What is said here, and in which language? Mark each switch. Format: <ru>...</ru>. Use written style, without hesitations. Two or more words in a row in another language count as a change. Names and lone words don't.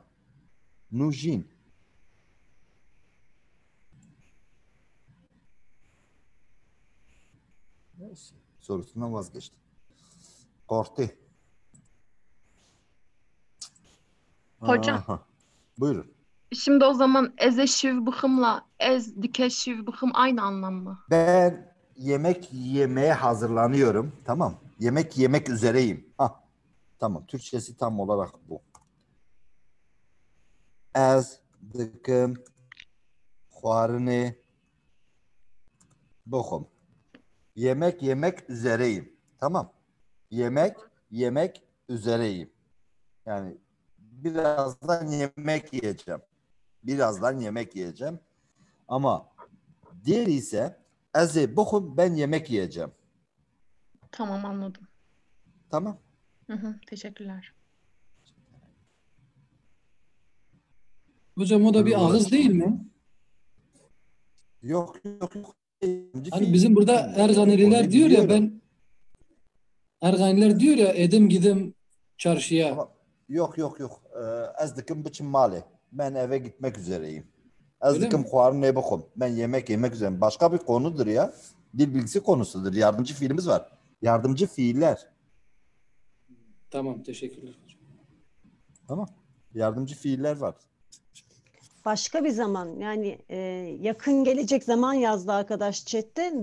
<tr>Nujin. Neyse. Sorusundan vazgeçti. Korktu. Hocam. Aha. Buyurun. Şimdi o zaman eze şivbıhımla</tr> <ku>ez dike şivbıhım</ku> <tr>aynı anlam mı? Ben yemek yemeye hazırlanıyorum. Tamam. Yemek üzereyim. Tamam. Türkçesi tam olarak bu.</tr> <ku>Ez dıkım xwarinê bixwim.</ku> <tr>Yemek üzereyim. Tamam. Yemek üzereyim. Yani birazdan yemek yiyeceğim. Ama diğeri ise</tr> <ku>ez bixwim</ku> <tr>ben yemek yiyeceğim. Tamam anladım. Tamam. Teşekkürler. Hocam o da bir ağız değil mi? Yok. Hani bizim burada Erganiler diyor ya Erganiler diyor ya edim gidim çarşıya. Ama yok.</tr> <ku>Ez dikim biçim mali.</ku> <tr>Ben eve gitmek üzereyim.</tr> <ku>Ez dikim xwarinê bixwim.</ku> <tr>Ben yemek üzereyim. Başka bir konudur ya. Dil bilgisi konusudur. Yardımcı fiilimiz var. Yardımcı fiiller. Tamam teşekkürler. Tamam. Yardımcı fiiller var. Başka bir zaman yani yakın gelecek zaman yazdı arkadaş chatte.</tr>